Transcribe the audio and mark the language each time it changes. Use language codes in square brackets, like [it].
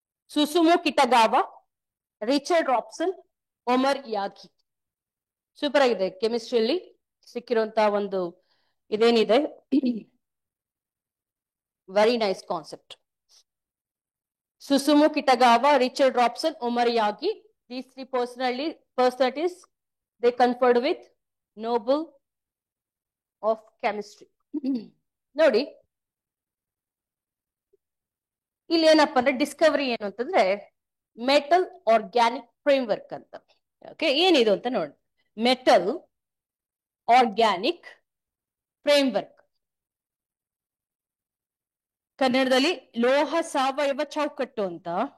[kn] ಸುಸುಮು ಕಿಟಗಾವ, Richard ರಾಬ್ಸನ್, Omar ಯಾಗಿ. Super ಆಗಿದೆ. ಕೆಮಿಸ್ಟ್ರಿಯಲ್ಲಿ ಸಿಕ್ಕಿರುವಂತಹ ಒಂದು ಇದೇನಿದೆ, [en] Very nice concept. Susumu Kitagawa, Richard Robson, Omar Yaghi, these three personalities they conferred with Nobel of Chemistry. [kn] ನೋಡಿ ಇಲ್ಲಿ ಏನಪ್ಪಾ ಅಂದ್ರೆ ಡಿಸ್ಕವರಿ ಏನು ಅಂತಂದ್ರೆ ಮೆಟಲ್ ಆರ್ಗ್ಯಾನಿಕ್ ಫ್ರೇಮ್ವರ್ಕ್ ಅಂತ. ಓಕೆ, ಏನಿದು ಅಂತ ನೋಡಿ. ಮೆಟಲ್ ಆರ್ಗ್ಯಾನಿಕ್ ಫ್ರೇಮ್ವರ್ಕ್, ಕನ್ನಡದಲ್ಲಿ ಲೋಹ ಸಾವಯವ ಚೌಕಟ್ಟು ಅಂತ.